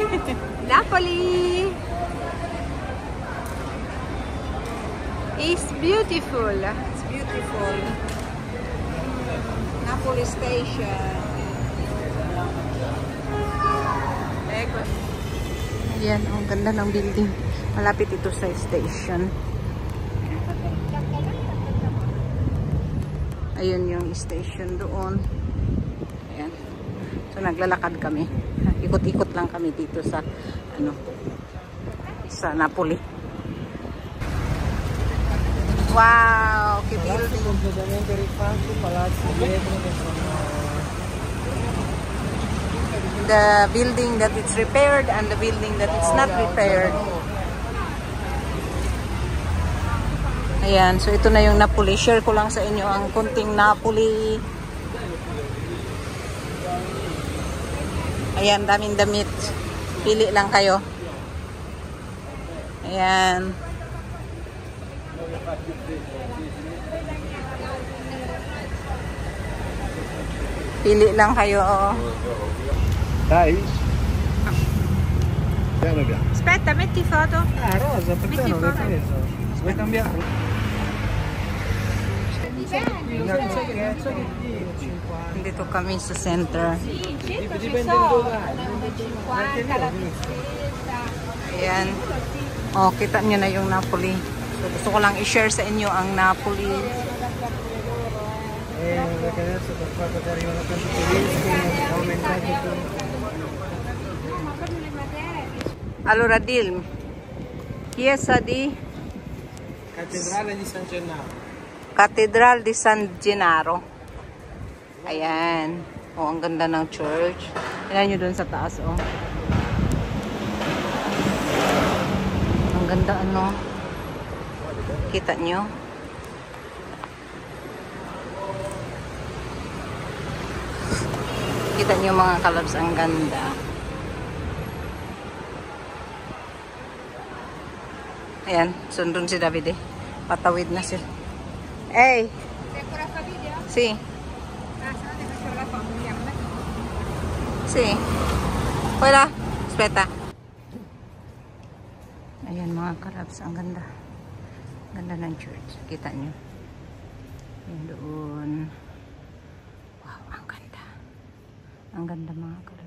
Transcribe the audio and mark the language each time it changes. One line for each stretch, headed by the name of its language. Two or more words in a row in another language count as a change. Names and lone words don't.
English: Napoli is beautiful. It's beautiful. Napoli Station.
Italian: Eko.
Filipino: Ayan, ang ganda ng building. Malapit ito sa station. Ayun yung station doon. Ayan. So naglalakad kami. Ikot-ikot lang kami dito sa sa Napoli.
Italian: Wow, che building. Completamente rifatto, palazzi dietro che sono
English: The building that it's repaired and the building that it's not repaired.
Filipino: Ayan, so ito na yung Napoli. Share ko lang sa inyo ang kunting Napoli. Ayan, daming damit. Pili lang kayo. Ayan. Pili lang kayo.
Italian: Dai? Piano piano. Aspetta, metti foto. Rosa, perché Metti non l'hai fuori. preso? Vuoi cambiare?
Filipino: Dito kami sa center.
Italian: Sì, in centro ci sono la 50, la prinsesa.
Filipino: Ayan. Oh, kita nyo na yung Napoli. So, gusto ko lang i-share sa inyo ang Napoli.
Italian: Perché adesso per fatto che arrivano tanti turisti, è aumentato tutto. Allora, Dil, Chiesa di Cattedrale di San Gennaro.
English: Cathedral di San Gennaro.
Filipino: Ayan. Oh, ang ganda ng church. Tingnan nyo dun sa taas, oh. Ang ganda, ano. Kita nyo? Kita nyo mga kalabs, ang ganda. Ayan, sundun si David eh. Patawid na siya.
English: Hey!
Italian: Sei ancora a fa video? Si. Ah, se no ti faccio la foto, andiamo. Si.
Filipino: Wala. Speta. Ayan mga kalabs, ang ganda. Ganda ng church. Kita nyo. Ayan doon. Wow, ang ganda. Ang ganda mga kalabs.